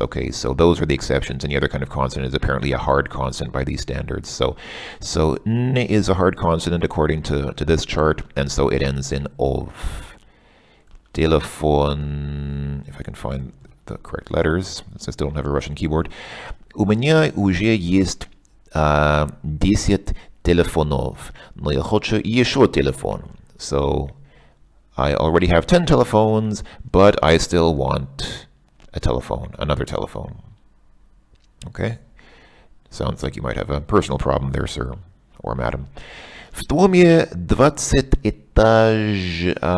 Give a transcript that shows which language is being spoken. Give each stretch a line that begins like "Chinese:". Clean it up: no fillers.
English: Okay, so those are the exceptions. Any other kind of consonant is apparently a hard consonant by these standards. So n is a hard consonant according to this chart, and so it ends in ov. Telefon, if I can find the correct letters, since I still don't have a Russian keyboard.
Russian: У меня уже есть 10 телефонов, но я хочу еще телефон.
English: So I already have 10 telephones, but I still want a telephone, another telephone. Okay? Sounds like you might have a personal problem there, sir or madam.
Russian: В доме 20 этаж.